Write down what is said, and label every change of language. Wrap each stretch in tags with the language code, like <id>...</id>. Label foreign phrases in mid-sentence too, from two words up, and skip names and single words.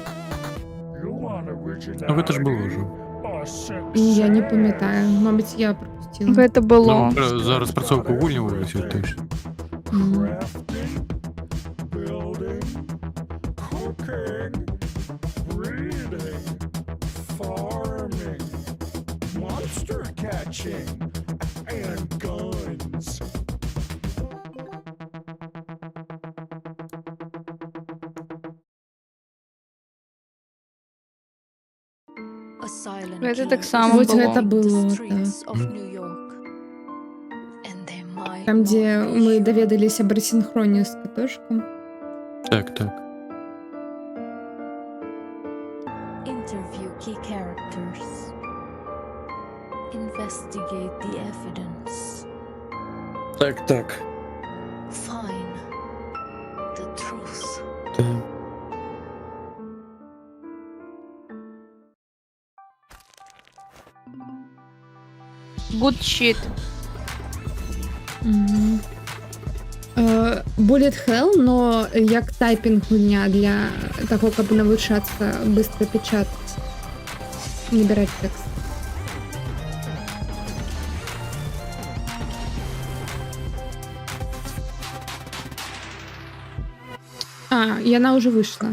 <be>Ну, гэта ж было ўжо. Я не памятаю, мабыць, я пропустила. Гэта было. Ну, за распрацоўку гульняў вывесіць точно.</be> <en>cooking, breeding, farming, monster catching, and guns.</en> <ru>Это так само Вот было. это было, да. Там, где мы доведались об асинхроне с катошком. Так, так.</ru> <en>Interview key characters. Investigate the evidence.</en> <ru>Так, так.</ru> <en>Find the truth.</en> <ru>Да.</ru> <en>Good shit. Bullet Hell,</en> <be>но як тайпінг гульня для того, каб навучацца</be> <ru>быстро печатаць.</ru> <be>Не браць тэкст. Яна</be> <ru>уже вышла.</ru>